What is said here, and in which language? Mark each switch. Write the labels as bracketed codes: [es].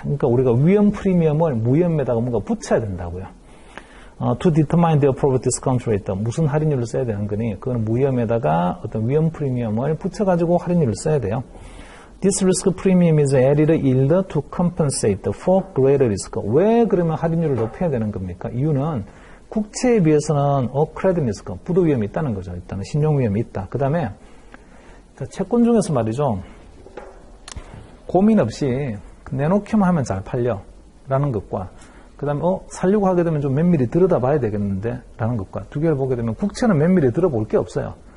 [ko] 그러니까 우리가 위험 프리미엄을 무위험에다가 뭔가 붙여야 된다고요. [en] To determine the appropriate discount rate. [ko] 무슨 할인율을 써야 되는 거니? 그건 무위험에다가 어떤 위험 프리미엄을 붙여가지고 할인율을 써야 돼요. [en] This risk premium is added yield to compensate for greater risk. [ko] 왜 그러면 할인율을 높여야 되는 겁니까? 이유는 국채에 비해서는 credit risk, 부도 위험이 있다는 거죠. 일단은 신용 위험이 있다. 그 다음에 채권 중에서 말이죠. 고민 없이 내놓기만 하면 잘 팔려 라는 것과 그 다음에 살려고 하게 되면 좀 면밀히 들여다봐야 되겠는데 라는 것과 두 개를 보게 되면 국채는 면밀히 들어볼 게 없어요.